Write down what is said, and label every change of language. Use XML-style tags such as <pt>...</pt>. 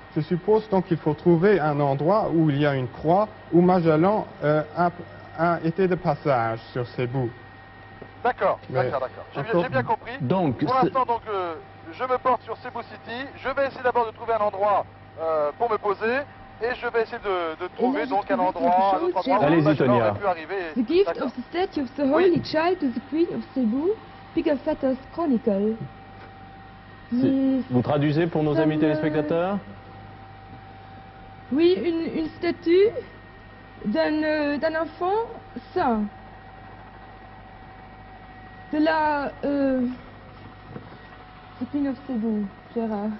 <fr>Je suppose donc qu'il faut trouver un endroit où il y a une croix, où Magellan a été de passage sur Cebu. D'accord. J'ai bien compris. Donc, pour l'instant, donc, je me porte sur Cebu City. Je vais essayer d'abord de trouver un endroit pour me poser. Et je vais essayer de trouver donc un endroit, un autre endroit où Allez-y, Tonia. pu arriver.</fr> <en>The gift of the statue of the Holy Child to the Queen of Cebu, Pigafetta's Chronicle.</en> <fr>Vous traduisez pour nos amis téléspectateurs? Oui, une statue d'un enfant saint. De la the Queen of Cebu, Gérard.</fr>